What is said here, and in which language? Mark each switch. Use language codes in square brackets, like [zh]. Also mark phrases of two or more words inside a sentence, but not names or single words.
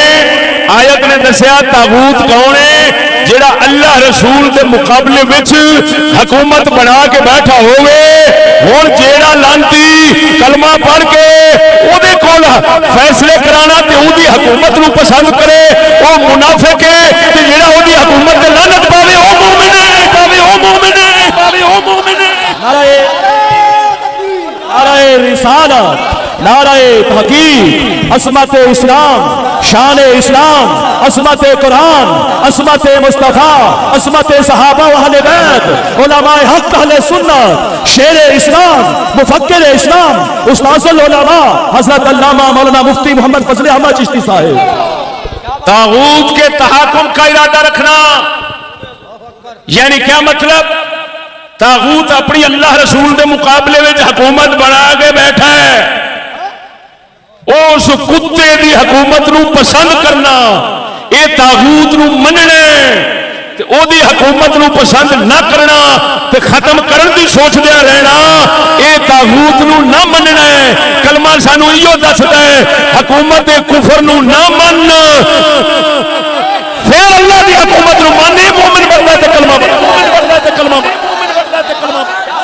[pa] ਆਇਤ ਨੇ ਦੱਸਿਆ ਤਾਗੂਤ ਕੌਣ ਹੈ? ਜਿਹੜਾ ਅੱਲ੍ਹਾ ਰਸੂਲ ਕੇ ਮੁਕਾਬਲੇ ਵਿੱਚ ਹਕੂਮਤ ਬਣਾ ਕੇ ਬੈਠਾ ਹੋਵੇ। ਹੁਣ ਜਿਹੜਾ ਲਾਂਤੀ ਕਲਮਾ ਪੜ੍ਹ ਕੇ ਓਹਦੇ ਕੋਲ ਫ਼ੈਸਲੇ ਕਰਾਣਾ ਤੇ ਓਹਦੀ ਹਕੂਮਤ ਨੂੰ ਪਸੰਦ ਕਰੇ ਉਹ ਮੁਨਾਫ਼ਿਕ ਹੈ। ਤੇ ਜਿਹੜਾ ਓਹਦੀ ਹਕੂਮਤ ਤੇ ਲਾਨਤ ਪਾਵੇ ਓ ਮੋਮਿਨ ਹੈ, ਪਾਵੇ ਓ ਮੋਮਿਨ ਹੈ, ਪਾਵੇ ਓ ਮੋਮਿਨ ਹੈ। [ur] نعرۂ رسالت، نعرۂ تحقیق، عصمت اسلام، شان اسلام، عصمت قرآن، عصمت مصطفیٰ، عصمت صحابہ و اہل بیت, علمائے حق اہل سنت، شیر اسلام، مفکر اسلام، استاذ العلماء حضرت علامہ مولانا مفتی محمد فضل احمد چشتی صاحب. طاغوت کے تحاکم کا ارادہ رکھنا یعنی کیا مطلب? طاغوت اپنی اللہ رسول کے مقابلے میں حکومت بنا کے بیٹھا ہے. اس کتے کی حکومت [pa] ਨੂੰ ਪਸੰਦ ਕਰਨਾ, ਇਹ ਤਾਗੂਤ ਨੂੰ ਮੰਨਣਾ, ਓਹਦੀ ਹਕੂਮਤ ਨੂੰ ਪਸੰਦ ਨਾ ਕਰਨਾ ਤੇ ਖ਼ਤਮ ਕਰਨ ਦੀ ਸੋਚਦੇ ਰਹਿਣਾ, ਇਹ ਤਾਗੂਤ ਨੂੰ ਨਾ ਮੰਨਣਾ ਹੈ। ਕਲਮਾ ਸਾਨੂੰ ਇਹੋ ਦੱਸਦਾ ਹੈ ਹਕੂਮਤ ਕੁਫ਼ਰ ਨੂੰ ਨਾ ਮੰਨ, ਫਿਰ ਅੱਲ੍ਹਾ ਕੀ ਹਕੂਮਤ ਨੂੰ ਮੰਨੇ ਮੋਮਿਨ ਬਣਦਾ ਤੇ ਕਲਮਾ ਬਣਦਾ, ਮੋਮਿਨ ਬਣਦਾ ਤੇ ਕਲਮਾ ਬਣਦਾ, ਮੋਮਿਨ ਬਣਦਾ ਤੇ ਕਲਮਾ ਬਣਦਾ।